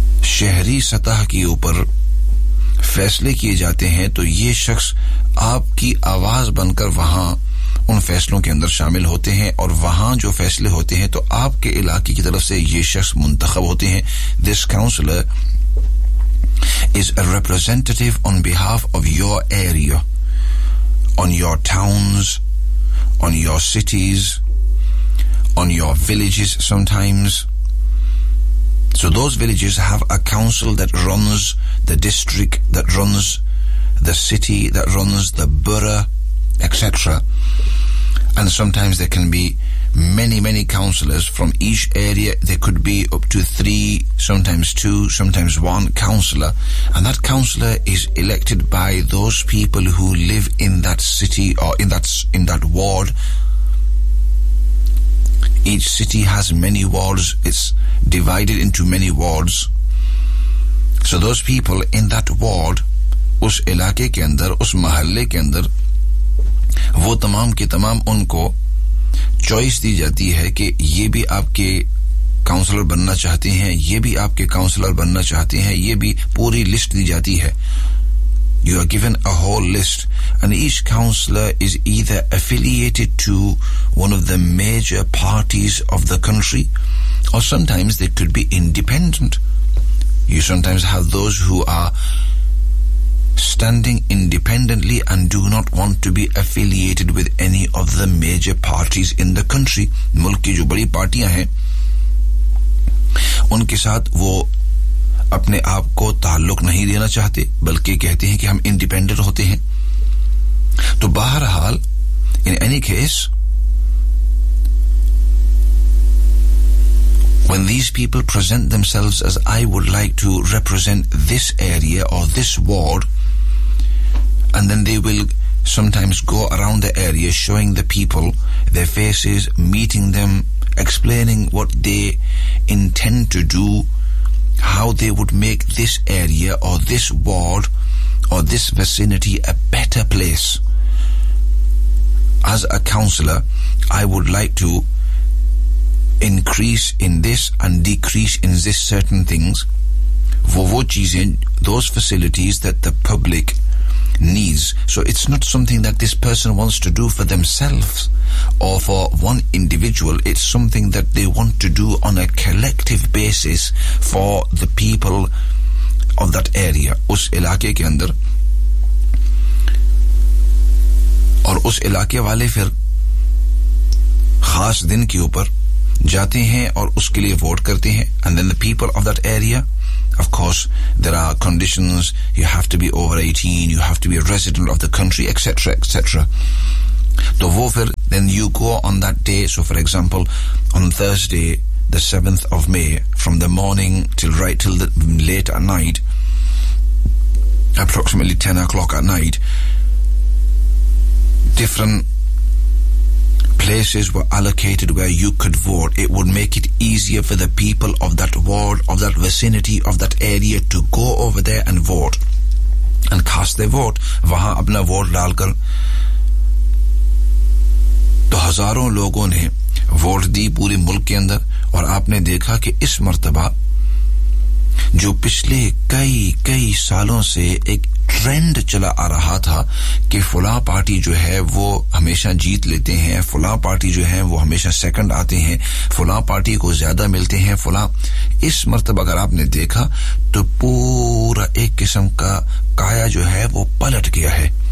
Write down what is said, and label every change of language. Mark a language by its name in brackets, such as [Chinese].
[Urdu] شہری سطح کے اوپر فیصلے کیے جاتے ہیں تو یہ شخص آپ کی آواز بن کر وہاں ان فیصلوں کے اندر شامل ہوتے ہیں اور وہاں جو فیصلے ہوتے ہیں تو آپ کے علاقے کی طرف سے یہ شخص منتخب ہوتے ہیں [English] This counselor is a representative on behalf of your area, on your towns, on your cities, on your villages sometimes. So those villages have a council that runs the district, that runs the city, that runs the borough, etc. And sometimes there can be many, many councillors from each area. There could be up to three, sometimes two, sometimes one councillor. And that councillor is elected by those people who live in that city or in that ward. Each city has many wards. It's divided into many wards. So those people in that ward, [Urdu] us علاقے کے اندر, us محلے کے اندر, وہ تمام کے تمام ان کو choice دی جاتی ہے کہ یہ بھی آپ کے کاؤنسلر بننا چاہتے ہیں, یہ بھی آپ کے کاؤنسلر بننا چاہتے ہیں, یہ بھی پوری لسٹ دی جاتی ہے. [English] You are given a whole list and each counselor is either affiliated to one of the major parties of the country or sometimes they could be independent. You sometimes have those who are standing independently and do not want to be affiliated with any of the major parties in the country. [Urdu] ملک کی جو بڑی پارٹیاں ہیں ان کے ساتھ وہ اپنے آپ کو تعلق نہیں دینا چاہتے بلکہ کہتے ہیں کہ ہم انڈیپینڈنٹ ہوتے ہیں. تو بہرحال [English] in any case when these people present themselves as I would like to represent this area or this ward and then they will sometimes go around the area showing the people their faces, meeting them, explaining what they intend to do, how they would make this area or this ward or this vicinity a better place. As a counselor, I would like to increase in this and decrease in this certain things. Those facilities that the public needs. So it's not something that this person wants to do for themselves or for one individual. It's something that they want to do on a collective basis for the people of that area. [Urdu] Us علاقے کے اندر اور اس علاقے والے پھر خاص دن کے اوپر جاتے ہیں اور اس کے لیے ووٹ کرتے ہیں. [English] And then the people of that area, of course, there are conditions. You have to be over 18, you have to be a resident of the country, etc., etc. So then you go on that day. So for example, on Thursday, the 7th of May, from the morning till right till the late at night, approximately 10 o'clock at night, different places were allocated where you could vote. It would make it easier for the people of that ward, of that vicinity, of that area to go over there and vote and cast their vote. [Urdu] وہاں اپنا vote ڈال کر تو ہزاروں لوگوں نے vote دی پورے ملک کے اندر اور آپ نے دیکھا کہ اس مرتبہ جو پچھلے کئی کئی سالوں سے ایک ٹرینڈ چلا آ رہا تھا کہ فلاں پارٹی جو ہے وہ ہمیشہ جیت لیتے ہیں, فلاں پارٹی جو ہے وہ ہمیشہ سیکنڈ آتے ہیں, فلاں پارٹی کو زیادہ ملتے ہیں فلاں, اس مرتبہ اگر آپ نے دیکھا تو پورا ایک قسم کا کایا جو ہے وہ پلٹ گیا ہے.